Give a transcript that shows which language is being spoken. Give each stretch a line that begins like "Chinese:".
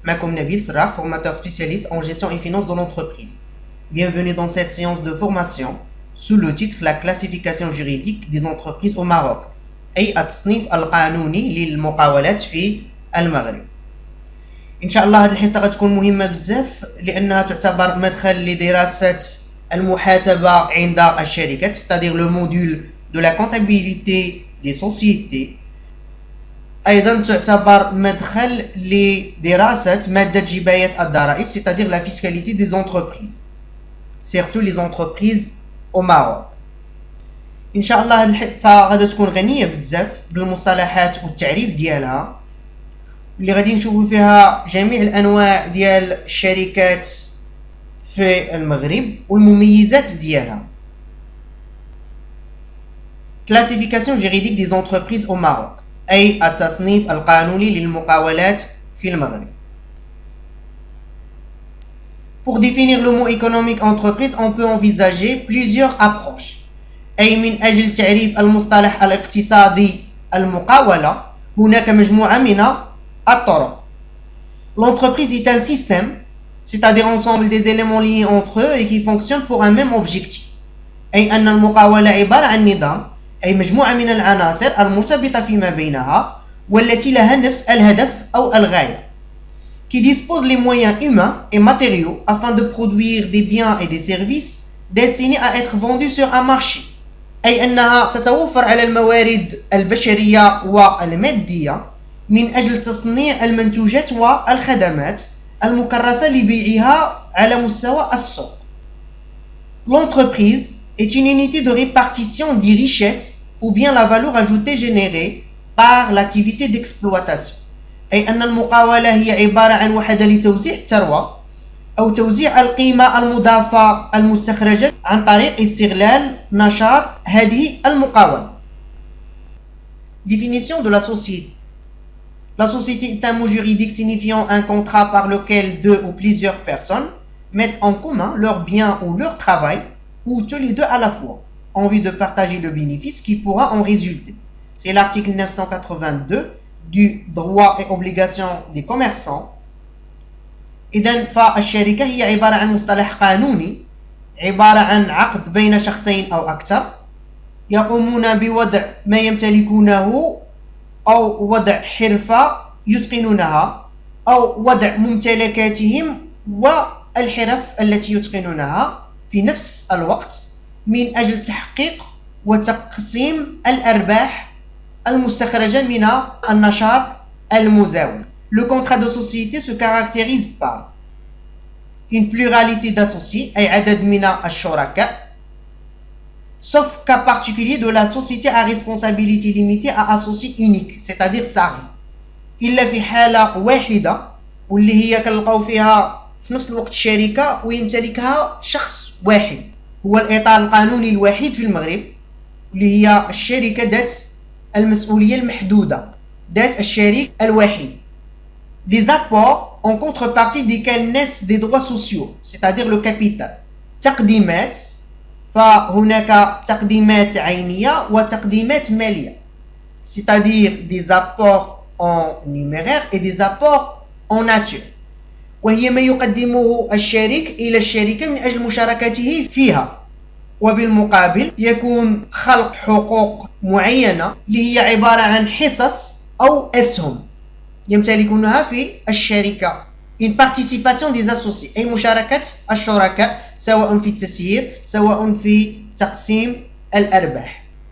French: Makoum Nabil Srah, formateur spécialiste en gestion et finance de l'entreprise. Bienvenue dans cette séance de formation sous le titre La classification juridique des entreprises au Maroc.
Arabic: أي التصنيف القانوني للمقاولات في المغرب. إن شاء الله هذه الحصة غتكون مهمة بزاف لأنها تعتبر مدخل لدراسة المحاسبة عند الشركات,
French: c'est-à-dire le module de la comptabilité des sociétés.
Arabic: أيضا تعتبر مدخل لدراسة مادة جباية الضرائب,
French: c'est-à-dire la fiscalité des entreprises, surtout les entreprises au Maroc.
Arabic: إن شاء الله هذه الحصة غادي تكون غنية بزاف بالمصطلحات والتعريف ديالها, اللي غادي نشوفوا فيها جميع الأنواع ديال الشركات في المغرب والمميزات ديالها.
French: Classification juridique des entreprises au Maroc,
Arabic: أي التصنيف القانوني للمقاولات في المغرب.
French: Pour définir le mot économique entreprise, on peut envisager plusieurs approches.
Arabic: أي من أجل تعريف المصطلح الاقتصادي المقاولة هناك مجموعة من الطرق.
French: L'entreprise est un système, c'est-à-dire ensemble des éléments liés entre eux et qui fonctionnent pour un même objectif.
Arabic: أي أن المقاولة عبارة عن نظام, أي مجموعة من العناصر المرتبطة فيما بينها والتي لها نفس الهدف أو الغاية,
French: qui dispose les moyens humains et matériaux afin de produire des biens et des services destinés à être vendus sur un marché.
Arabic: أي أنها تتوفر على الموارد البشرية والمادية من أجل تصنيع المنتوجات والخدمات المكرسة لبيعها على مستوى السوق.
French: L'entreprise est une unité de répartition des richesses ou bien la valeur ajoutée générée par l'activité d'exploitation.
Arabic: أي أن المقاولة هي عبارة عن وحدة لتوزيع الثروة أو توزيع القيمة المضافة المستخرجة عن طريق استغلال نشاط هذه المقاولة.
French: Définition de la société. La société est un mot juridique signifiant un contrat par lequel deux ou plusieurs personnes mettent en commun leurs biens ou leur travail, ou tous les deux à la fois, en vue de partager le bénéfice qui pourra en résulter. C'est l'article 982 du droit et obligations des commerçants.
Arabic: إذن فالشركة هي عبارة عن مصطلح قانوني عبارة عن عقد بين شخصين أو أكثر يقومون بوضع ما يمتلكونه أو وضع حرفة يتقنونها أو وضع ممتلكاتهم والحرف التي يتقنونها في نفس الوقت من أجل تحقيق وتقسيم الأرباح المستخرجة من النشاط المزاول.
French: Le contrat de société se caractérise par une pluralité d'associés,
Arabic: أي عدد من الشركاء,
French: sauf cas particulier de la société à responsabilité limitée à associé unique, c'est-à-dire SARL.
Arabic: إلا في حالة واحدة واللي هي كنلقاو فيها في نفس الوقت شركة ويمتلكها شخص واحد, هو الإطار القانوني الوحيد في المغرب اللي هي الشركة ذات المسؤولية المحدودة, ذات الشريك الوحيد.
French: Des apports en contrepartie desquels naissent des droits sociaux, c'est-à-dire le capital.
Arabic: تقديمات, فهناك تقديمات عينية وتقديمات مالية,
French: c'est-à-dire des apports en numéraire et des apports en nature.
Arabic: وهي ما يقدمه الشريك إلى الشركة من أجل مشاركته فيها, وبالمقابل يكون خلق حقوق معينة اللي هي عبارة عن حصص أو أسهم يمتلكونها في الشركة.
French: une participation des associés,
Arabic: أي مشاركة الشركاء سواء في التسيير سواء في تقسيم الأرباح.